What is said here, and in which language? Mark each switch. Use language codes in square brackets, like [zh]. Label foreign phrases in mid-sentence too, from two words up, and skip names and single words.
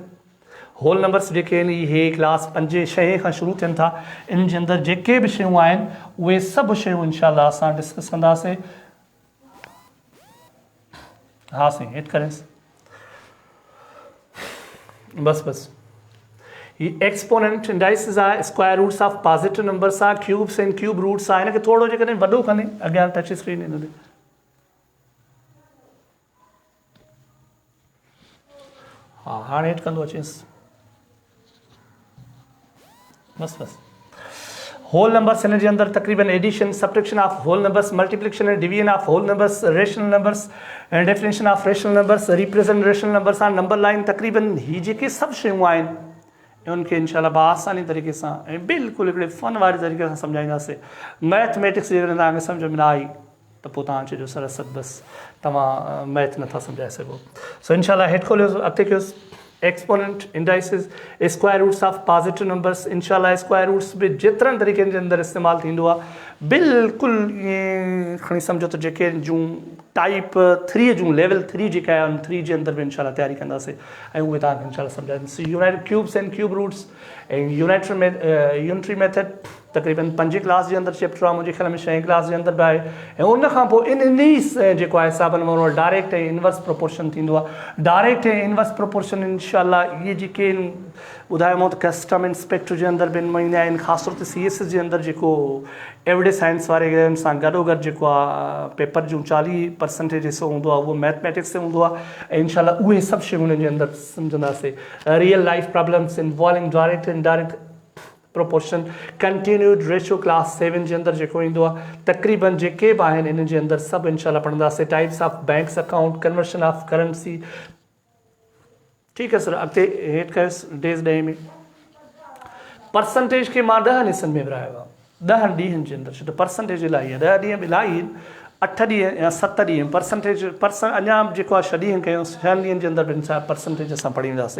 [en] whole numbers [sd] जेके आहिनि इहे क्लास 5 6 खां शुरू थियनि था। इन जे अंदरि जेके बि शयूं आहिनि उहे सभु शयूं इनशाला असां डिस्कस कंदासीं। हा साईं, हेठि करेंसि बसि ही [en] exponent indices [sd] आहे, [en] square roots of positive numbers [sd] आहे, क्यूब्स आहिनि, [en] cube roots [sd] आहे। हिनखे थोरो जेकॾहिं वॾो खणे अॻियां [en] touch screen [sd] हिन ते, हा हाणे हेठि कंदो अचेसि बसि। [en] whole numbers [sd] हिन जे अंदरि तक़रीबन [en] addition, subtraction of whole numbers, multiplication and division of whole numbers, rational numbers and definition of rational numbers, represent rational numbers are, number line, [sd] तक़रीबन ही जेके सभु शयूं आहिनि उनखे इनशाला बाआसानी तरीक़े सां ऐं बिल्कुलु हिकिड़े फ़न वारे तरीक़े सां सम्झाईंदासीं। मैथमेटिक्स जेकॾहिं तव्हांखे सम्झ में न आई त पोइ तव्हां चइजो सर असद बसि तव्हां मैथ नथा सम्झाए सघो। सो इनशाला हेठि खोलियोसि, अॻिते कयोसि [en] exponent indices, square roots of positive numbers. [sd] इनशाला [en] square roots [sd] बि जेतिरनि तरीक़नि जे अंदरि इस्तेमालु थींदो आहे बिल्कुलु ईअं खणी सम्झो त जेके जूं टाइप 3 जूं लेवल 3 जेका आहे उन 3 जे अंदरि बि इनशाला तयारी कंदासीं ऐं उहे तव्हांखे इनशाला सम्झाईंदासीं। [en] united cubes and cube roots [sd] ऐं [en] unitary method [sd] तक़रीबन 5 क्लास जे अंदरि चैप्टर आहे, मुंहिंजे ख़्याल में 6 क्लास जे अंदरि बि आहे। ऐं उनखां पोइ इन जेको आहे हिसाब नंबर डायरेक्ट ऐं [en] inverse proportion [sd] थींदो आहे। डायरेक्ट ऐं [en] inverse proportion [sd] इनशाला इहे जेके ॿुधायो त [en] custom inspector [sd] जे अंदरि बि ईंदा आहिनि, ख़ासि तौर ते CSS जे अंदरि जेको [en] average science [sd] वारे सां गॾोगॾु जेको आहे पेपर जूं 40% हिसो हूंदो आहे उहो मैथमेटिक्स ते हूंदो आहे ऐं इनशाला उहे सभु शयूं उन्हनि जे अंदरि सम्झंदासीं। [en] real life problems involving direct and indirect proportion, continued ratio class [sd] 7 जे अंदरि जेको ईंदो आहे तक़रीबन जेके बि आहिनि इन जे अंदरि सभु इनशाला पढ़ंदासीं। [en] Types of banks account, conversion of currency. [sd] ठीकु आहे सर, अॻिते हेठि कयोसि डेज़ 10 में परसेंटेज खे मां 10 हिसनि में विरायो आहे, 10 ॾींहंनि जे अंदरि, छो त परसेंटेज इलाही आहे, 10 ॾींहं इलाही आहिनि, 8 ॾींहं या 7 ॾींहं परसेंटेज अञा जेको आहे 6 ॾींहं कयूं, 6 ॾींहंनि जे अंदरि बि छा परसेंटेज असां पढ़ींदासीं।